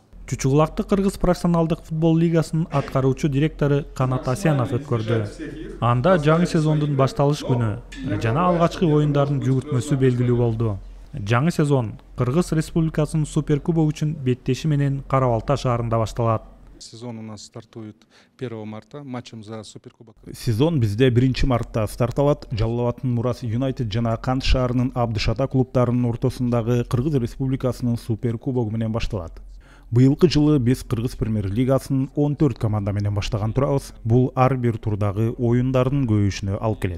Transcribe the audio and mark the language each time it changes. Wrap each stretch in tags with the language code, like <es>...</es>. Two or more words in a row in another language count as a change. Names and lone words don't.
<ky>Чучугулакты Кыргыз профессионалдык футбол лигасынын аткаруучу директору Канат Асянов өткөрдү. Анда жаңы сезондун башталыш күнү жана алгачкы оюндардын жүгүртмөсү белгилүү болду. Жаңы сезон Кыргыз Республикасынын суперкубогу үчүн беттеши менен Кара Балта шаарында башталат.</ky> <ru>Сезон у нас стартует 1 марта матчем за суперкубок.</ru> <ky>Сезон бизде 1 мартта старталат. Жалал Абадтын Мурас Юнайтед жана Кант шаарынын Абдышата клубтарынын ортосундагы Кыргыз Республикасынын суперкубогу менен башталат. Быйылкы жылы биз Кыргыз премьер лигасынын 14 команда менен баштаган турабыз. Бул ар бир турдагы оюндардын көбөйүшүнө алып келет.</ky>